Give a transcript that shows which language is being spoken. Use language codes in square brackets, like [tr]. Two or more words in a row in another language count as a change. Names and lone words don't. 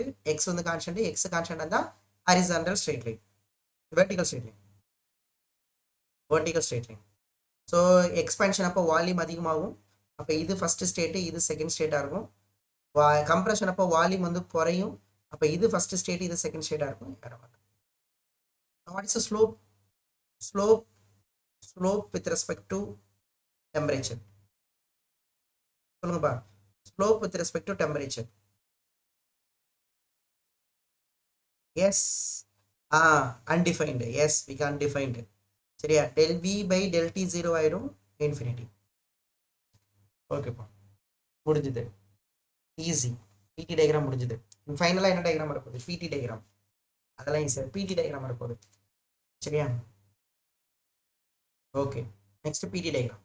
[en] x வந்து constant, x constant தான் horizontal straight line, vertical straight line, vertical straight line. so expansion [ta] அப்போ வால்யூம் அதிகமாகும். அப்போ இது [en] first state, [ta] இது [en] second state [ta] இருக்கும். கம்ப்ரஷன் அப்போ வால்யூம் வந்து குறையும். அப்போ இது [en] first state, [ta] இது [en] second state [ta] இருக்கும். [en] What is slope? Slope slope with respect to temperature. சொல்லுங்கப்பா. Slope with respect to temperature. Is undefined. Is we can defined. [ta] சரியா? [en] del v by del t 0 ஆயிடும், infinity. [ta] ஓகேப்பா, முடிஞ்சது. ஈஸி. [en] PT diagram [ta] முடிஞ்சது. ஃபைனலாக என்ன டயக்ராம் வரப்போகுது? [en] PT diagram. [ta] அதெல்லாம் ஈஸி. [en] PT diagram [ta] வரப்போகுது. சரியா? [en] Okay, next PT diagram.